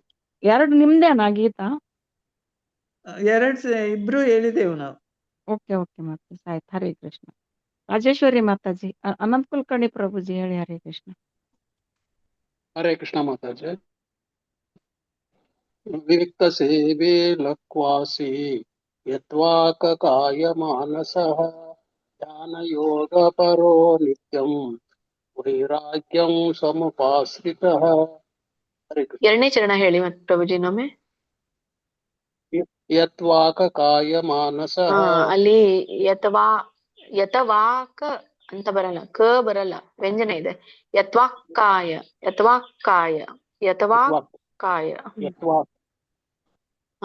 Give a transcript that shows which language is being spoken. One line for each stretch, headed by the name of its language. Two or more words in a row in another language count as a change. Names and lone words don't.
Kannada: ಎರಡು ನಿಮ್ದೇನಾ ಗೀತಾ? ಇಬ್ರು ಹೇಳಿದೆವು ನಾವು. ಓಕೆ ಮಾತಾಜಿ, ಆಯ್ತು. ಹರೇ ಕೃಷ್ಣ. ರಾಜೇಶ್ವರಿ ಮಾತಾಜಿ. ಅನಂತ್ ಕುಲಕರ್ಣಿ ಪ್ರಭುಜಿ ಹೇಳಿ. ಹರೇ ಕೃಷ್ಣ. ಹರೇ ಕೃಷ್ಣ ಮಾತಾಜಿ.
Sanskrit: विविक्तसेवे लक्वासि यत्वाककाय मानसः ध्यानयोगपरो नित्यं वैराग्यं समुपाश्रितः। हरे कृष्ण।
Kannada: ಎರಡನೇ ಚರಣ ಹೇಳಿ ಮತ್ತೆ ಪ್ರಭುಜಿ ಇನ್ನೊಮ್ಮೆ.
Sanskrit: ಯತ್ವಾಕಕಾಯ ಮಾನಸಃ.
Kannada: ಅಲ್ಲಿ ಯತವಾಕ ಅಂತ ಬರಲ್ಲ, ಕ ಬರಲ್ಲ, ವ್ಯಂಜನ ಇದೆ.
Sanskrit: ಯತ್ವಾಕ್ಕಾಯ ಯತ್ವಾಕ್ಕಾಯ ಯತ್ವಾಕ್ಕಾಯ ಹಾ